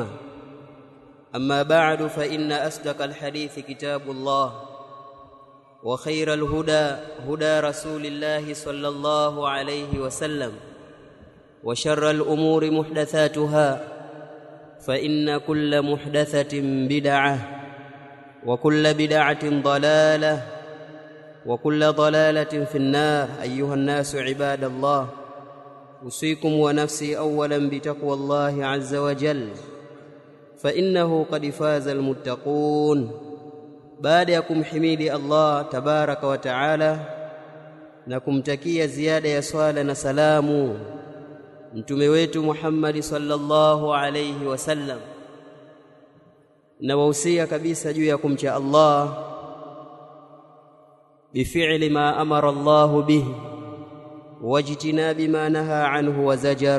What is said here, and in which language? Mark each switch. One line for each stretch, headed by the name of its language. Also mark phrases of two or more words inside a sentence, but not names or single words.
Arabic: أما بعد فإن أصدق الحديث كتاب الله وخير الهدى هدى رسول الله صلى الله عليه وسلم وشر الأمور محدثاتها فإن كل محدثة بدعة وكل بدعة ضلالة وكل ضلالة في النار. أيها الناس عباد الله، أوصيكم ونفسي أولا بتقوى الله عز وجل فإنه قد فاز المتقون.
Swahili: baada ya kumhimidi Allah
Arabic: تبارك وتعالى
Swahili: na kumtakia ziada ya swala na salamu mtume wetu Muhammad
Arabic: صلى الله عليه وسلم,
Swahili: na wahusia kabisa juu ya kumcha Allah
Arabic: بفعل ما أمر الله به واجتناب ما نهى عنه وزجر.